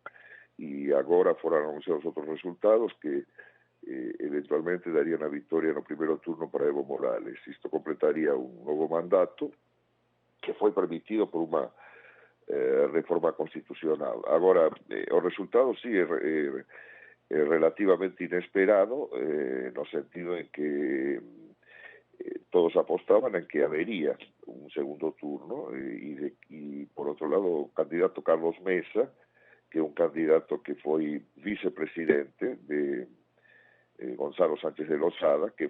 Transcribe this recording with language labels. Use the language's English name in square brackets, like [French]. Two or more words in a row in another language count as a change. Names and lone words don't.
[Portuguese] E agora foram anunciados outros resultados que eventualmente dariam a vitória no primeiro turno para Evo Morales. Isto completaria um novo mandato que foi permitido por uma reforma constitucional. Agora, o resultado sim é relativamente inesperado, [Galician] no sentido en que todos apostaban en que habería un segundo turno, y por outro lado o candidato Carlos Mesa, que é un candidato que foi vicepresidente de Gonzalo Sánchez de Lozada, que